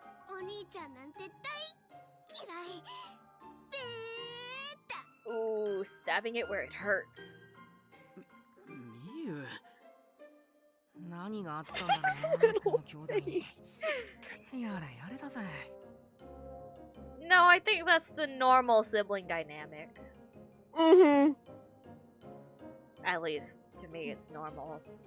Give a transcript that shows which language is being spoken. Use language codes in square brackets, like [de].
[ja] お兄ちゃんなんて大嫌い。ベータ。 [en] Ooh, stabbing it where it hurts. [ja] ミユ。何があったんだろうな、この兄弟に。やれやれだぜ。 [en] No, I think that's the normal sibling dynamic. At least to me, it's normal.